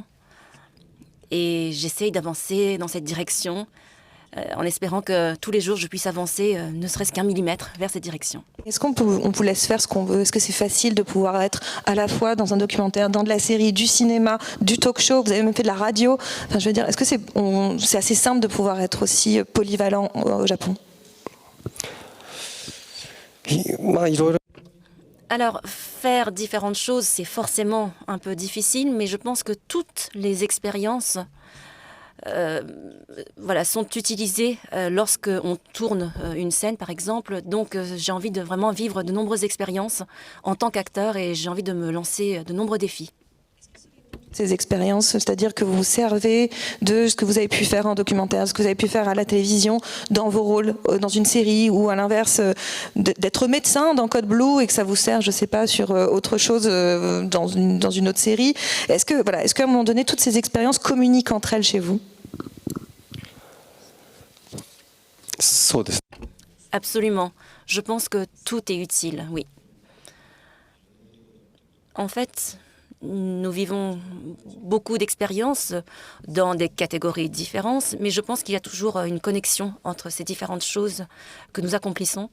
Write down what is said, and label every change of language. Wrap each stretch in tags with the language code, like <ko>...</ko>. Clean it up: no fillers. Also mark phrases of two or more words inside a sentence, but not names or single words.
<fr>Et j'essaye d'avancer dans cette direction, en espérant que tous les jours je puisse avancer, ne serait-ce qu'1 millimètre vers cette direction. Est-ce qu'on vous laisse faire ce qu'on veut? Est-ce que c'est facile de pouvoir être à la fois dans un documentaire, dans de la série, du cinéma, du talk show? Vous avez même fait de la radio. Enfin, je veux dire, est-ce que c'est assez simple de pouvoir être aussi polyvalent au Japon?</fr> <ja>まあいろいろ</ja> <fr>Alors, faire différentes choses, c'est forcément un peu difficile, mais je pense que toutes les expériences sont utilisées lorsque on tourne une scène, par exemple. Donc, j'ai envie de vraiment vivre de nombreuses expériences en tant qu'acteur et j'ai envie de me lancer de nombreux défis. Ces expériences, c'est-à-dire que vous vous servez de ce que vous avez pu faire en documentaire, ce que vous avez pu faire à la télévision, dans vos rôles, dans une série, ou à l'inverse, d'être médecin dans Code Blue et que ça vous sert, je ne sais pas, sur autre chose dans une autre série. Est-ce qu'à un moment donné, toutes ces expériences communiquent entre elles chez vous?</fr> <ja>そうです。</ja> <fr>Absolument. Je pense que tout est utile, oui. En fait, nous vivons beaucoup d'expériences dans des catégories différentes, mais je pense qu'il y a toujours une connexion entre ces différentes choses que nous accomplissons.</fr>